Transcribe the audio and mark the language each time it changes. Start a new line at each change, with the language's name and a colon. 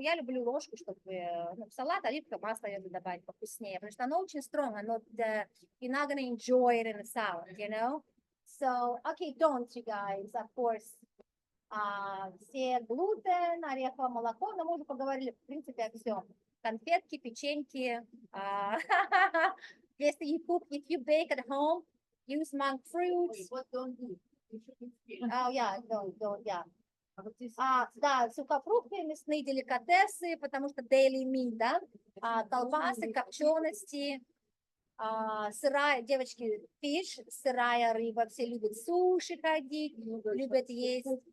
Russian: Я люблю ложку, чтобы в салат оливковое масло я буду добавить повкуснее, потому что оно очень
English: strong, you're not going to enjoy it in a salad, you know? So, okay, don't you guys, of course,
Russian: все глутен, ореховое молоко, но мы уже поговорили, в принципе, о всем. Конфетки, печеньки,
English: if you bake at home, use monk fruits. What don't eat? Oh, yeah, don't, yeah.
Russian: Да, сухофрукты, мясные деликатесы, потому что
English: daily meat,
Russian: да, колбасы, копчености, сырая, девочки, fish, сырая рыба, все любят суши ходить, любят есть.